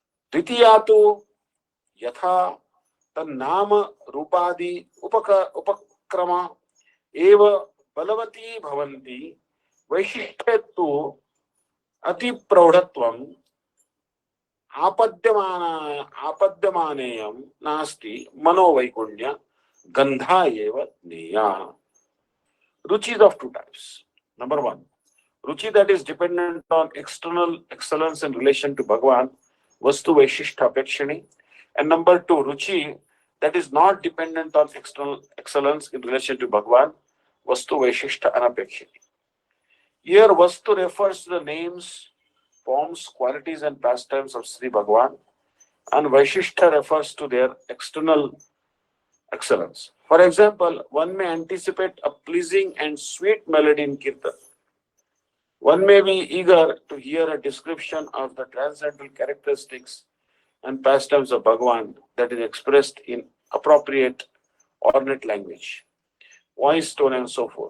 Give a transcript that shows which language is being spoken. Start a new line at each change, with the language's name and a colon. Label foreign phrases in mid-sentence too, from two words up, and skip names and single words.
Sanskrit: द्वितीया तु यथा तन्नाम रूपादि उपक्रम एव बलवती भवन्ति, वैशिष्ट्ये तु अति प्रौढ़त्वम् आपद्यमानेयं नास्ति, मनोवैकुण्य गंधा एव ज्ञेया.
English: Ruchi is of two types. Number one, ruchi that is dependent on external excellence in relation to Bhagavan,
Sanskrit: वस्तु वैशिष्ट्य अपेक्षिणी.
English: And number two, ruchi that is not dependent on external excellence in relation to Bhagavan,
Sanskrit: वस्तु वैशिष्ट्य अनपेक्षिणी.
English: Here, vastu refers to the names, forms, qualities, and pastimes of Sri Bhagavan, and vaishishta refers to their external excellence. For example, one may anticipate a pleasing and sweet melody in Kirtan. One may be eager to hear a description of the transcendental characteristics and pastimes of Bhagavan that is expressed in appropriate ornate language, voice, tone, and so forth.